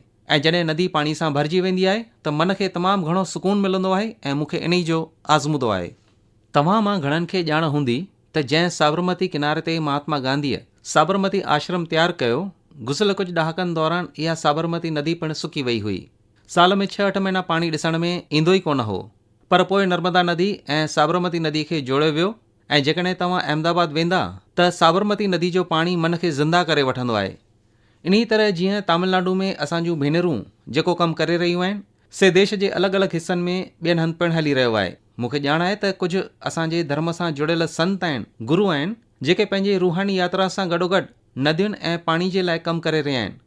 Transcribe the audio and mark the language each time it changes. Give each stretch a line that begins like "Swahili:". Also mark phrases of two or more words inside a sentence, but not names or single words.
Sindhi: ऐं जॾहिं नदी पाणी सां भरिजी वेंदी आहे त मन खे तमामु घणो सुकून मिलंदो आहे ऐं मूंखे इन जो आज़मूदो आहे। तव्हां मां घणनि खे ॼाण हूंदी त जंहिं साबरमती किनारे ते महात्मा गांधीअ साबरमती आश्रम तयारु कयो, गुज़िरियल कुझु ॾहाकनि दौरान इहा साबरमती नदी पिणु सुकी वई हुई। साल में 6-8 महीना पाणी ॾिसण में ईंदो ई कोन हो, पर पोइ नर्मदा नदी ऐं साबरमती नदी खे जोड़ियो वियो ऐं जेकॾहिं तव्हां अहमदाबाद वेंदा त साबरमती नदी जो पाणी मन खे ज़िंदा करे वठंदो आहे। इन्ही तरह जीअं तमिलनाडु में असांजूं भेनरूं जेको कमु करे रहियूं आहिनि, से देश जे अलॻि अलॻि हिसनि में ॿियनि हंधि पिणु हली रहियो आहे। मूंखे ॼाण आहे त कुझु असांजे धर्म सां जुड़ियल संत आहिनि, गुरू आहिनि, जेके पंहिंजे रूहानी यात्रा सां गॾोगॾु नदियुनि ऐं पाणी जे लाइ कमु करे रहिया आहिनि।